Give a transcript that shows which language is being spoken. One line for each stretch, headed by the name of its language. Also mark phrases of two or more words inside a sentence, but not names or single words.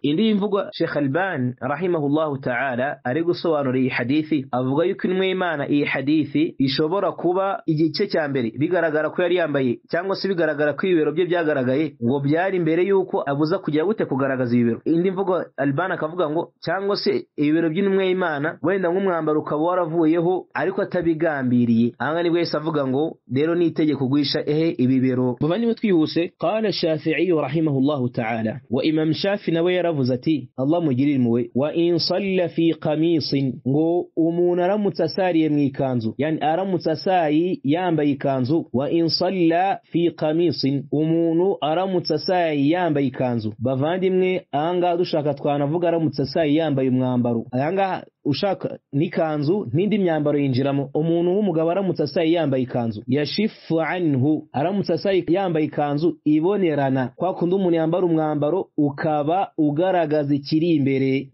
Kinyarwanda: Indi mvugo Sheikh Albani
Arabic: رحمه الله تعالى
Kinyarwanda: ari gusobanura iyi hadithi avuga yuko intumwa y'Imana iyi hadithi ishobora kuba igice cya mbere bigaragara ko yari yambaye cyangwa se bigaragara ko ibibero bye byagaragaye ngo byari imbere yuko abuza kugira gute kugaragaza ibibero. Indi mvugo Albani akavuga ngo cyangwa se ibibero by'intumwa y'Imana wenda nk'umwambaro ukaba waravuyeho ariko atabigambiriye. Aha nibwo Yesu avuga ngo rero ni itegeko guhisha ibibero. Bavandimwe twihuse,
Arabic: قال الشافعي رحمه الله تعالى,
Kinyarwanda: wa Imam Shafi nawe yaravuze ati Allah mugirire impuhwe,
Arabic: وإن صلى في قميص,
Kinyarwanda: ngo umuntu aramutse asariye mu ikanzu, yani aramutse asayi yambaye ikanzu.
Arabic: وإن صلى في قميص,
Kinyarwanda: umuntu aramutse asayi yambaye ikanzu. Bavandimwe ahanga dushaka twanavuga aramutse asayi yambaye umwambaro, ahanga ushaka n'ikanzu n'indi myambaro yinjiramo. Umuntu w'umugabo aramutse asayi yambaye ikanzu,
Arabic: يشف عنه,
Kinyarwanda: aramutse asayi yambaye ikanzu ibonerana, kwa kundi umuntu yambara umwambaro ukaba ugaragaza ikiri imbere.